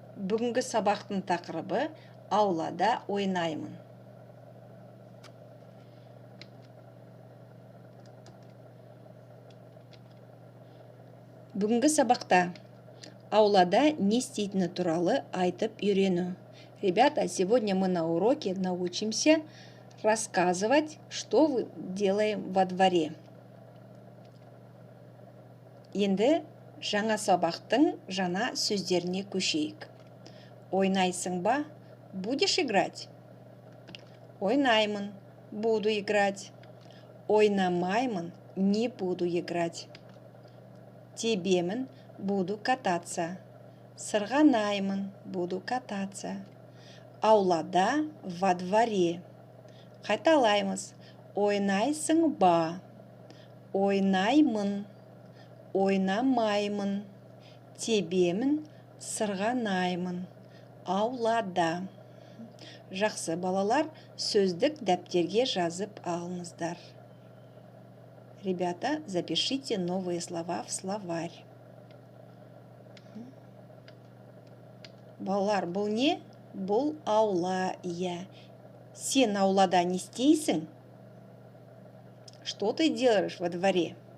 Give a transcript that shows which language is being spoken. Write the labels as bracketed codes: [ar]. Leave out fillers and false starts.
[kk] Бүгінгі сабақтың тақырыбы аулада ойнаймын. Бүгінгі сабақта аулада не істейтіні туралы айтып үйрену. [ru] Ребята, сегодня мы на уроке научимся рассказывать, что вы делаем во дворе. [kk] Енді жаңа сабақтың жаңа сөздеріне көшейік. Ойнайсың ба? [ru] Будешь играть? [kk] Ойнаймын, [ru] буду играть. [kk] Ойнамаймын, [ru] не буду играть. [kk] Тебемін, [ru] буду кататься. [kk] Сырғанаймын, [ru] буду кататься. [kk] Аулада, [ru] во дворе. [kk] Қайталаймыз. Ойнайсың ба? Ойнаймын. Ойнамаймын. Тебемін, сырғанаймын. Аулада. Жақсы балалар, сөздік дәптерге жазып алыңыздар. [ru] Ребята, запишите новые слова в словарь. [kk] Балалар, бұл не? Бұл аула, иә. Сен аулада не істейсің? [ru] Что ты делаешь во дворе?